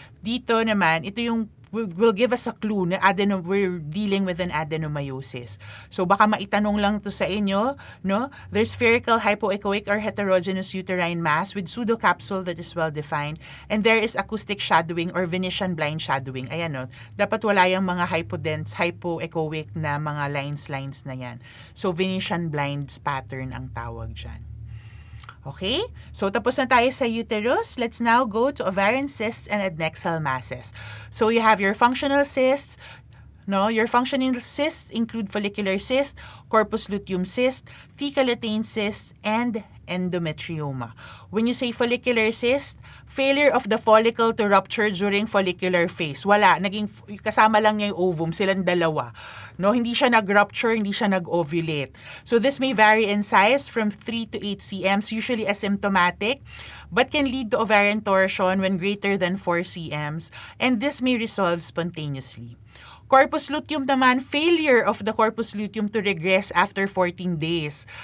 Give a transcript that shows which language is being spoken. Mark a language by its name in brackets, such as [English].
[Filipino] Dito naman, ito yung [English] will give us a clue na we're dealing with an adenomyosis. [Filipino] So baka maitanong lang to sa inyo, no? [English] There's spherical hypoechoic or heterogeneous uterine mass with pseudocapsule that is well defined, and there is acoustic shadowing or Venetian blind shadowing. [Filipino] Ayan, no? Dapat wala yung mga hypoechoic na mga lines na yan. So Venetian blinds pattern ang tawag dyan. Okay? So, tapos na tayo sa uterus. [English] Let's now go to ovarian cysts and adnexal masses. So, you have your functional cysts. No, your functional cysts include follicular cyst, corpus luteum cyst, fecal lutein cyst, and endometrioma. When you say follicular cyst, failure of the follicle to rupture during follicular phase. [Filipino] Wala, kasama lang niya yung ovum, silang dalawa. No, hindi siya nag-rupture, hindi siya nag-ovulate. [English] So this may vary in size from 3 to 8 cms, usually asymptomatic, but can lead to ovarian torsion when greater than 4 cms, and this may resolve spontaneously. Corpus luteum naman, failure of the corpus luteum to regress after 14 days.